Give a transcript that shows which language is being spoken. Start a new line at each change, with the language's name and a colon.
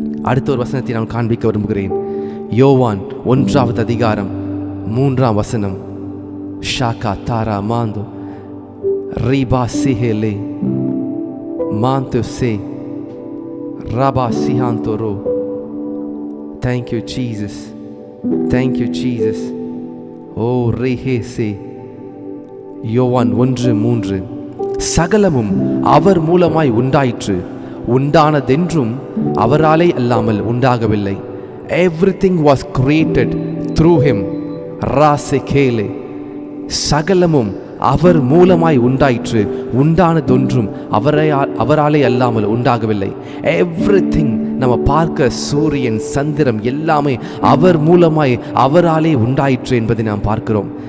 Tamil: அடுத்த ஒரு வசனத்தை நான் காண்பிக்க விரும்புகிறேன். யோவான் 1:3 ஷாக்கா தாரா மாந்தோ ரீபா சிஹேலே மாந்தோ சே ரபா சிஹாந்தோரோ.
English: Thank you Jesus. Thank you Jesus. ஓ ரேஹே சே.
Tamil: யோவான் 1:3 சகலமும் அவர் மூலமாய் உண்டாயிற்று, உண்டானதென்றும் அவராலே அல்லாமல் உண்டாகவில்லை.
English: Everything was created through him. ராசெகேலே.
Tamil: சகலமும் அவர் மூலமாய் உண்டாயிற்று, உண்டானதொன்றும் அவராலே அல்லாமல் உண்டாகவில்லை. எவ்ரிதிங் நம்ம பார்க்க சூரியன் சந்திரம் எல்லாமே அவர் மூலமாய் அவராலே உண்டாயிற்று என்பதை நாம் பார்க்கிறோம்.